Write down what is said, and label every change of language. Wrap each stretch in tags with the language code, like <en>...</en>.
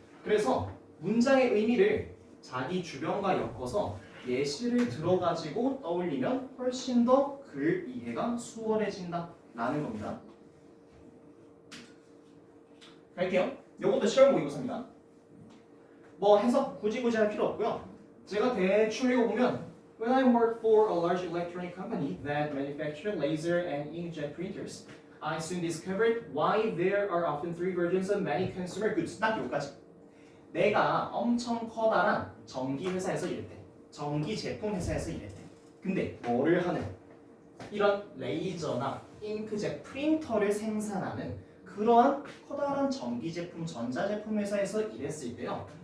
<ko>그래서 문장의 의미를 자기 주변과 엮어서 예시를 들어가지고 떠올리면 훨씬 더 글 이해가 수월해진다라는 겁니다. 갈게요. 요것도 시험 모의고사입니다. 뭐 해석 굳이 할 필요 없고요. 제가 대충 읽어보면</ko> <en>When I worked for a large electronic company that manufactured laser and inkjet printers, I soon discovered why there are often three versions of many consumer goods.</en> <ko>딱 여기까지. 내가 엄청 커다란 전기 회사에서 일했대. 전기 제품 회사에서 일했대. 근데 뭐를 하는? 이런 레이저나 잉크젯 프린터를 생산하는 그러한 커다란 전기 제품, 전자 제품 회사에서 일했을 때요.</ko>